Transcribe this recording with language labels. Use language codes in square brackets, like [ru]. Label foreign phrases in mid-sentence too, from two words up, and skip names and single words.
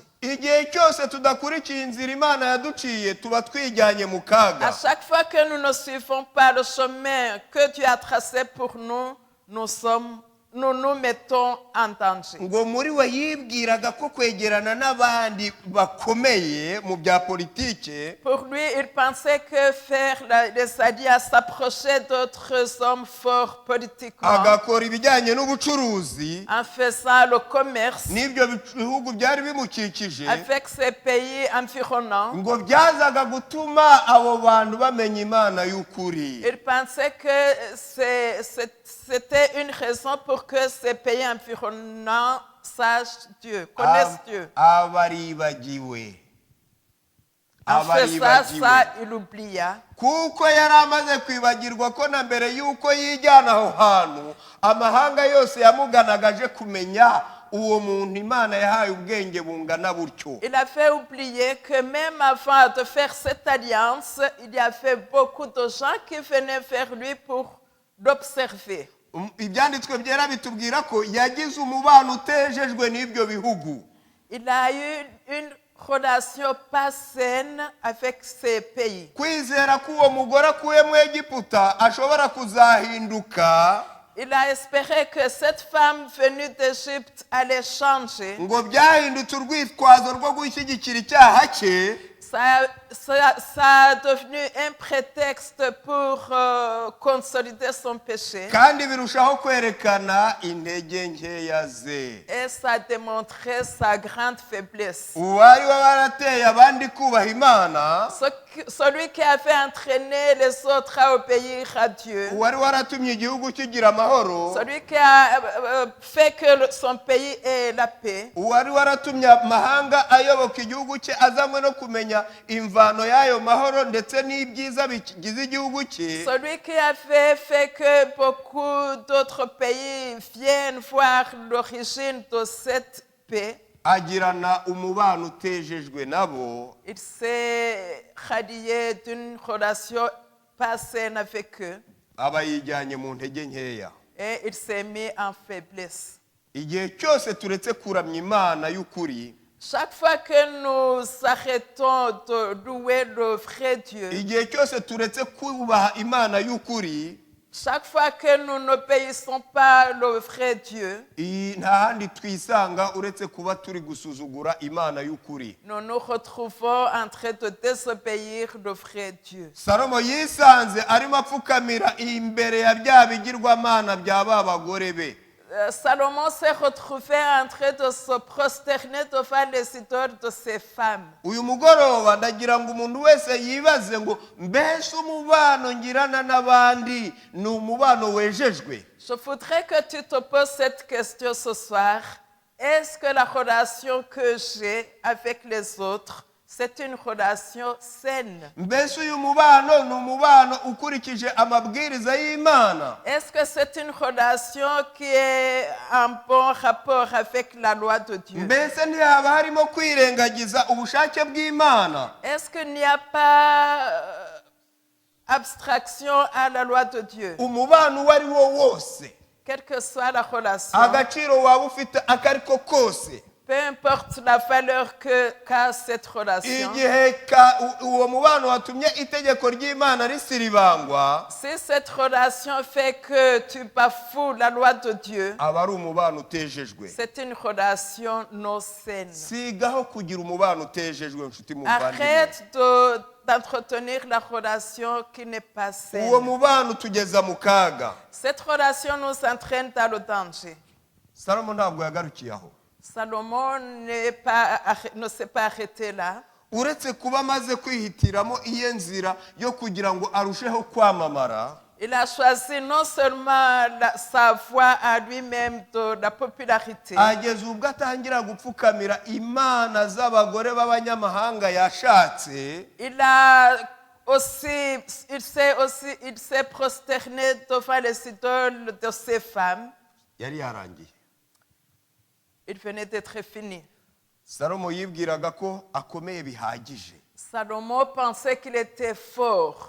[rw] igihe cyose tudakurikiye inzira imana yaduciye tuba twijyanye mu À kaga. [fr] chaque fois que nous ne suivons pas le chemin que Dieu a tracé pour nous, nous nous mettons en danger. [rw] ngo muri we yibwiraga ko kwegerana n'abandi bakomeye mu bya politike [fr] Pour lui, il pensait que faire les alliances, s'approcher d'autres hommes forts politiquement, [rw] agakora ibijyanye n'ubucuruzi [fr] en faisant le commerce [rw] n'ibyo bihugu byari bimukikije, [fr] avec ces pays environnants, [rw] ngo byazaga gutuma abo bantu bamenya imana y'ukuri. [fr] il pensait que c'était une raison pour que ces pays environnants sachent Dieu, connaissent Dieu. [rw] abaribagiwe [fr] En faisant ça, il oublia. [rw] kuko yari amaze kwibagirwa ko na mbere y'uko yijyana aho hantu amahanga yose yamuganaga aje kumenya uwo muntu imana yahaye ubwenge bungana butyo. [fr] Il a fait oublier que même avant de faire cette alliance, il y avait beaucoup de gens qui venaient vers lui pour l'observer. [rw] ibyanditswe byera bitubwira ko yagize umubano utejejwe n'ibyo bihugu. [fr] Il a eu une relation pas saine avec ces pays. [rw] kwizera ko uwo mugore akuye mu Egiputa ashobora kuzahinduka [fr] Il a espéré que cette femme venue d'Égypte allait changer. [rw] ngo byahindutse urwitwazo rwo gushyigikira icyaha cye, [fr] Ça a devenu un prétexte pour consolider son péché. [rw] kandi birushaho kwerekana intege nkeya ze. [fr] Et ça a démontré sa grande faiblesse. [rw] uwari warateye abandi kubaha imana, [fr] Celui qui avait entraîné les autres à obéir à Dieu. [rw] uwari waratumye igihugu kigira amahoro, [fr] Celui qui a fait que son pays ait la paix. [rw] uwari waratumye amahanga ayoboka igihugu cye azanywe no kumenya imvano y'ayo mahoro ndetse n'ibyiza bigize igihugu cye. [fr] Celui qui avait fait que beaucoup d'autres pays viennent voir l'origine de cette paix. [rw] agirana umubano utejejwe nabo, [fr] Il s'est rallié d'une relation pas saine avec eux [rw] aba yijyanye mu ntege nkeya. [fr] et il s'est mis en faiblesse. [rw] igihe cyose turetse kuramya imana y'ukuri, [fr] Chaque fois que nous arrêtons de louer le vrai Dieu, [rw] igihe cyose turetse kubaha imana y'ukuri, [fr] chaque fois que nous n'obéissons pas le vrai Dieu, [rw] nta handi twisanga uretse kuba turi gusuzugura imana y'ukuri. [fr] nous nous retrouvons en train de désobéir le vrai Dieu. [rw] salomo yisanze arimo apfukamira imbere ya bya bigirwamana bya ba bagore be. [fr] Salomon s'est retrouvé en train de se prosterner devant les idoles de ses femmes. [rw] uyu mugoroba ndagira ngo umuntu wese yibaze ngo mbese umubano ngirana n'abandi ni umubano wejejwe? [fr] Je voudrais que tu te poses cette question ce soir. Est-ce que la relation que j'ai avec les autres, c'est une relation saine? [rw] mbese uyu mubano ni umubano ukurikije amabwiriza y'imana? [fr] Est-ce que c'est une relation qui est en bon rapport avec la loi de Dieu? [rw] mbese ntihaba harimo kwirengagiza ubushake bw'imana? [fr] Est-ce qu'il n'y a pas abstraction à la loi de Dieu? [rw] umubano uwo ari wo wose, [fr] Quelle que soit la relation, [rw] agaciro waba ufite ako ari ko kose, [fr] peu importe la valeur qu'a cette relation, [rw] igihe uwo mubano watumye itegeko ry'imana risiribangwa, [fr] si cette relation fait que tu bafoues la loi de Dieu, [rw] aba ari umubano utejejwe. [fr] c'est une relation non saine. [rw] sigaho kugira umubano utejejwe, nshuti muvandimwe. [fr] Arrête d'entretenir la relation qui n'est pas saine. [rw] uwo mubano utugeza mu kaga. [fr] Cette relation nous entraîne dans le danger. [rw] salomo ntabwo yagarukiye aho, [fr] Salomon ne s'est pas arrêté là. [rw] uretse kuba amaze kwihitiramo iyo nzira yo kugira ngo arusheho kwamamara. [fr] Il a choisi non seulement sa voix à lui-même de la popularité, [rw] ageze ubwo atangira gupfukamira imana z'abagore b'abanyamahanga yashatse. [fr] il s'est prosterné devant les idoles de ses femmes. [rw] yari yarangiye. [fr] Il venait d'être fini. [rw] salomo yibwiraga ko akomeye bihagije. [fr] Salomon pensait qu'il était fort.